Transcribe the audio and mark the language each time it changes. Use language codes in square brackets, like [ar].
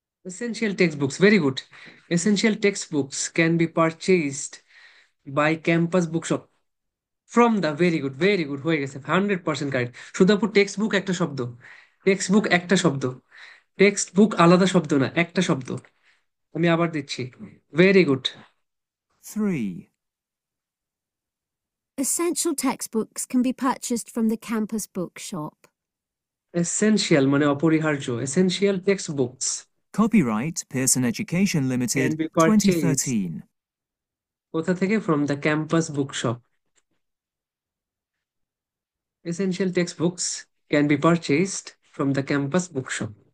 [en] Essential textbooks, very good. Essential textbooks can be purchased by campus bookshop from the, very good, [bn] হয়ে গেছে, [en] 100% correct. [bn] শুধু text book একটা শব্দ, text book একটা শব্দ, টেক্সট বুক আলাদা শব্দ না, একটা শব্দ। আমি আবার দিচ্ছি, very good. [en] 3. Essential textbooks can be purchased from the campus bookshop. [bn] Essential মানে অপরিহার্য, [en] Essential text books Copyright Pearson Education can Limited be purchased 2013. [bn] কোথা থেকে? [en] From the campus bookshop. Essential text books can be purchased from the campus bookshop.